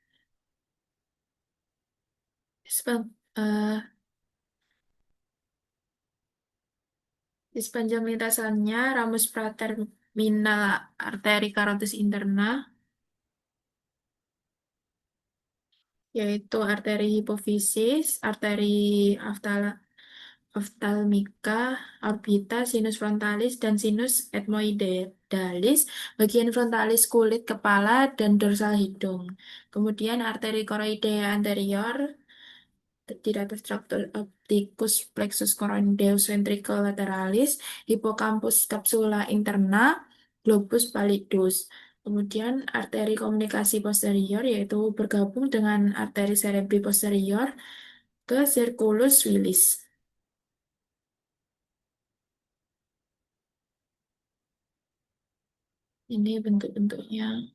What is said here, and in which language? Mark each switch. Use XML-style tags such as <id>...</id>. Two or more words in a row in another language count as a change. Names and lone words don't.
<id>Sepa- eh, di sepanjang lintasannya,</id> <la>ramus praterminal</la> <id>arteri karotis interna, yaitu arteri hipofisis, arteri oftalmika, orbita,</id> <la>sinus frontalis,</la> <id>dan</id> <la>sinus ethmoidalis,</la> <id>bagian frontalis kulit kepala, dan dorsal hidung. Kemudian arteri</id> <la>choroidea anterior,</la> <id>di atas</id> <la>traktus opticus plexus coroideus ventricle lateralis, hippocampus capsula interna, globus pallidus.</la> <id>Kemudian arteri komunikasi posterior yaitu bergabung dengan arteri</id> <la>cerebri posterior</la> <id>ke</id> <la>circulus willis.</la> <id>Ini bentuk-bentuknya.</id>